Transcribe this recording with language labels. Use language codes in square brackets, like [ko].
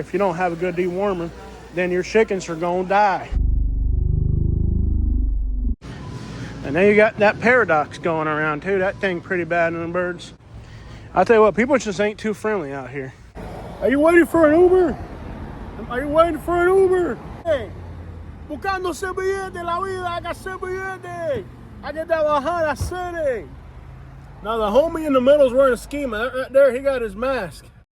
[en] If you don't have a good dewormer, then your chickens are gonna die. And then you got that paradox going around too. That thing pretty bad in them birds. I tell you what, people just ain't too friendly out here. Are you waiting for an Uber? Are you waiting for an Uber? [es] Hey, buscando ese billete, la vida, hay que hacer billete. Hay que trabajar, hacer. [en] Now the homie in the middle is wearing a ski mask. Right there, he got his mask.